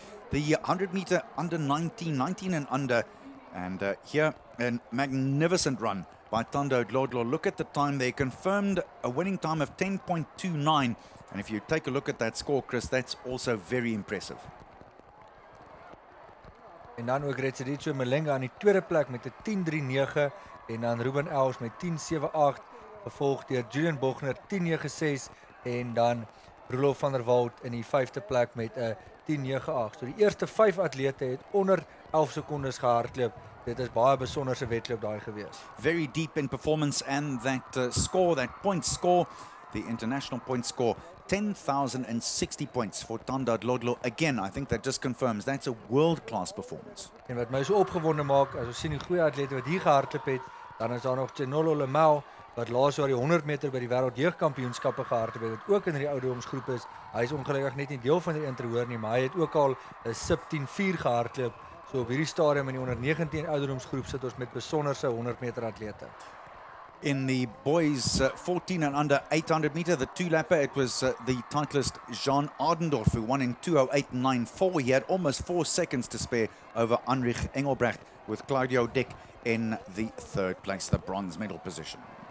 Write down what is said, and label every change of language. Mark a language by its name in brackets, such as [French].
[English] The 100 meter under 19 and under, and here a magnificent run by Thando Dlodlo. Look at the time there, confirmed a winning time of 10.29, and if you take a look at that score, Chris, that's also very impressive. [Afrikaans] En dan ook Retseritso Malenga aan die tweede plek met 'n 10.39 en dan Ruben Els met 10.78. Gevolg deur Julian Bogner 10.96 en dan Roelof van der Walt in die 5de plek met 'n 10.98. So die eerste 5 atlete het onder 11 sekondes gehardloop. Dit is baie besonderse wedloop daai gewees. [English] Very deep in performance, and that score, that point score, the international point score, 10,060 points for Thando Dlodlo. Again, I think that just confirms that's a world-class performance. [Afrikaans] En wat my so opgewonde maak, as ons sien die goeie atlete wat hier gehardloop het, dan is daar nog Chenolo Lemel wat laas jaar die 100 meter by die wêreldjeugkampioenskappe gehardloop het, wat ook in die ouderdomsgroep is. Hy is ongelukkig net nie deel van die interhoor nie, maar hy het ook al 'n sub 10.4 gehardloop. So op hierdie stadium in die onder 19 ouderdomsgroep sit ons met besonderse 100 meter atlete. [English] In the boys 14 and under 800 meter, the two-lapper, it was the titleist Jean Ardendorf who won in 2:08.94. He had almost 4 seconds to spare over Anrich Engelbrecht, with Claudio Dick in the third place, the bronze medal position.